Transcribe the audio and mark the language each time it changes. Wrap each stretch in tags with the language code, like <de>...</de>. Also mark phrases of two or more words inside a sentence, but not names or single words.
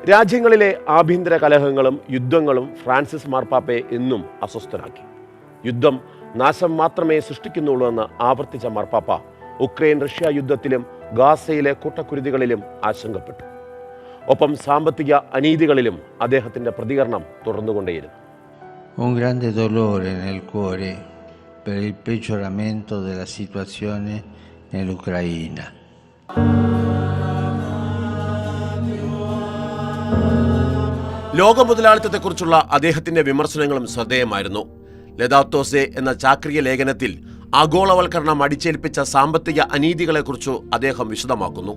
<ml>രാജ്യങ്ങളിലെ ആഭ്യന്തര കലഹങ്ങളും യുദ്ധങ്ങളും ഫ്രാൻസിസ് മാർപ്പാപ്പയെ എന്നും അസ്വസ്ഥനാക്കി. യുദ്ധം നാശം മാത്രമേ സൃഷ്ടിക്കുന്നുള്ളൂ എന്ന് ആവർത്തിച്ച മാർപ്പാപ്പ ഉക്രൈൻ റഷ്യ യുദ്ധത്തിലും ഗാസയിലെ കൂട്ടക്കുരുതികളിലും ആശങ്കപ്പെട്ടു. ഒപ്പം സാമ്പത്തിക അനീതികളിലും അദ്ദേഹത്തിൻ്റെ പ്രതികരണം തുടർന്നുകൊണ്ടേയിരുന്നു.</ml> <it>Un grande dolore nel cuore per il peggioramento della situazione nell'Ucraina.</it> <ml>ലോക മുതലാളിത്തത്തെക്കുറിച്ചുള്ള അദ്ദേഹത്തിന്റെ വിമർശനങ്ങളും ശ്രദ്ധേയമായിരുന്നു. ലദാത്തോസെ എന്ന ചാക്രിക ലേഖനത്തിൽ ആഗോളവൽക്കരണം അടിച്ചേൽപ്പിച്ച സാമ്പത്തിക അനീതികളെക്കുറിച്ച് അദ്ദേഹം വിശദമാക്കുന്നു.</ml>